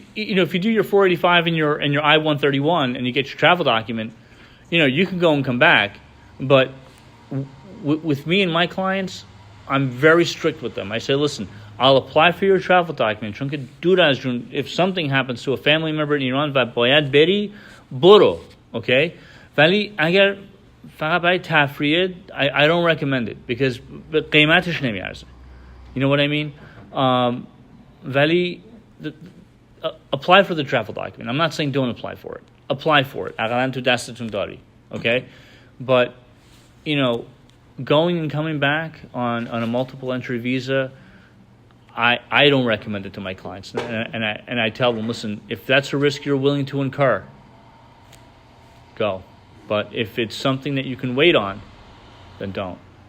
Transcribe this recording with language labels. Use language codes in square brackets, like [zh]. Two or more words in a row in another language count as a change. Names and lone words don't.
[en] If you do your 485 and your I-131 and you get your travel document, you can go and come back. But with me and my clients, I'm very strict with them. I say, listen, I'll apply for your travel document. If something happens to a family member in Iran, [fa] باید بری برو, okay? ولی اگر فقط برای تفریح, [en] I don't recommend it, because [fa] قیمتش نمیارزه. [en] You know what I mean? ولی apply for the travel document. I'm not saying don't apply for it. Apply for it. [fa] اقلاً تو دستتون داری, [en] okay? But going and coming back on a multiple entry visa, I don't recommend it to my clients, and I tell them, listen, if that's a risk you're willing to incur, go. But if it's something that you can wait on, then don't.